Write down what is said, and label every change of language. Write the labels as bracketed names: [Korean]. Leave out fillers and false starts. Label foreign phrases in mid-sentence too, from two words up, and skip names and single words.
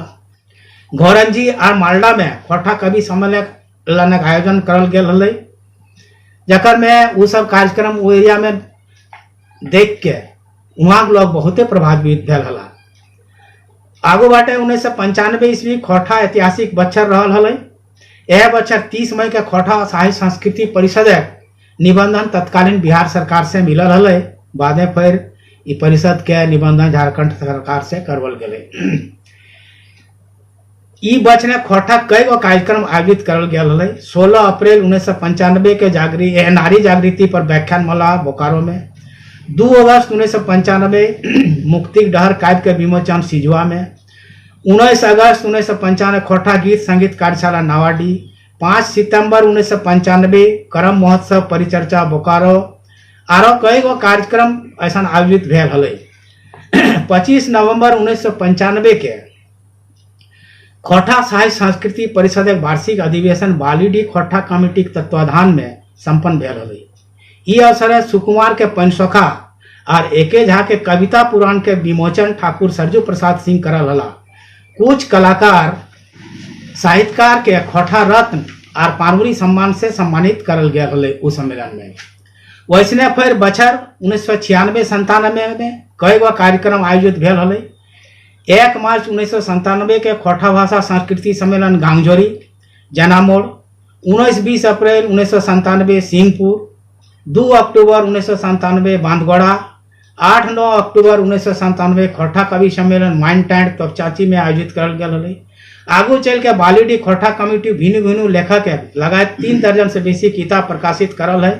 [Magahi] घोरंजी और मालदा में खोटा कवि सम्मेलन का आयोजन करल गेल हलै, जकर में वो सब कार्यक्रम वो एरिया में देख के वहाँ के लोग बहुते प्रभावित भेल हला। आगू बाटे 1995 ईस्वी खोटा ऐतिहासिक बच्चर रहल हलै। यह बच्चर 30 मई के खोटा साहित्य संस्कृति परिषद निबंधन तत्कालीन बिहार सरकार से मिलल हलै। बाद में फिर ई परिषद के निबंधन झारखंड सरकार से करवल गए। ई बच ने खोटा कई गो कार्यक्रम आयोजित करल गेल हलै। 16 अप्रैल 1995 के नारी जागृति पर व्याख्यान माला बोकारो में, 2 अगस्त 1995 मुक्ति डहर काव्य के विमोचन सिजुआ में, 19 अगस्त 1995 खोटा गीत संगीत कार्यशाला नावाडी, 5 सितंबर 1995 करम महोत्सव परिचर्चा बोकारो, आरो कई गो कार्यक्रम ऐसा आयोजित भेल हलै। 25 नवंबर 1995 के खोटा साहित्य संस्कृति परिषद वार्षिक अधिवेशन बालीडीह खोटा कमेटी के तत्वाधान में संपन्न भेल हलै। ई अवसर सुकुमार के पंचसखा और एके झा के कविता पुराण के विमोचन ठाकुर सरजू प्रसाद सिंह करल हला। कुछ कलाकार साहित्यकार के खोटा रत्न और पारवरी सम्मान से सम्मानित करल गया हलै उस सम्मेलन में। वैसने फिर बछर 1996-97 में कई गो कार्यक्रम आयोजित भेल हलै। 1 मार्च 1997 के खोटा भाषा संस्कृति सम्मेलन गांगजोरी जनामोड़, 19-20 अप्रैल 1997 सिंहपुर, 2 अक्टूबर 1997 बांधगोड़ा, 8-9 अक्टूबर 1997 खोटा कवि सम्मेलन माइन टैंड तोपचाची में आयोजित करल गेल हलै। आगू चल के बालीडीह खोटा कमेटी भिन्न भिन्न लेखक लगाए 3 दर्जन से बेसी किताब प्रकाशित करल है।